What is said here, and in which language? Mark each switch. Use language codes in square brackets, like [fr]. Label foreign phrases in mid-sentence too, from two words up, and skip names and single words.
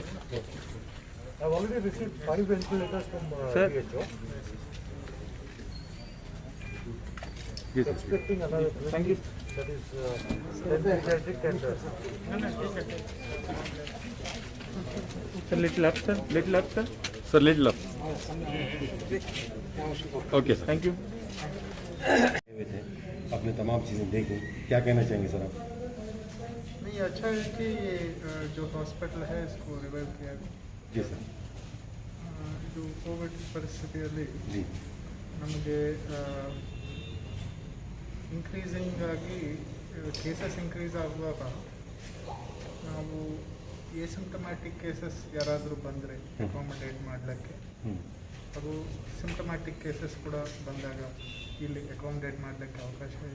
[en] I've already received 5 ventilators from WHO. Yes, Expecting another 20. Thank you. That is pediatric and Sir, little up, sir. Little up, sir. [ur] سر لیٹ لو. اوکے سر، Thank you. اپنے تمام چیزیں دیکھیں، کیا کہنا چاہیں گے سر آپ؟ نہیں، اچھا ہے کہ یہ جو ہاسپٹل ہے اس کو ریوائو کیا گیا. جی سر. [kn] ಇದು ಕೋವಿಡ್ ಪರಿಸ್ಥಿತಿಯಲ್ಲಿ [ur] جی [kn] ನಮಗೆ ಇನ್ಕ್ರೀಸಿಂಗ್ ಆಗಿ [en] cases increase [kn] ಆಗುವಾಗ ನಾವು [en] asymptomatic cases [kn] ಯಾರಾದರೂ ಬಂದರೆ ಅಕಾಮಡೇಟ್ ಮಾಡಲಿಕ್ಕೆ, ಅದು [en] symptomatic cases [kn] ಕೂಡ ಬಂದಾಗ ಇಲ್ಲಿ ಅಕಾಮಡೇಟ್ ಮಾಡಲಿಕ್ಕೆ ಅವಕಾಶ ಇದೆ.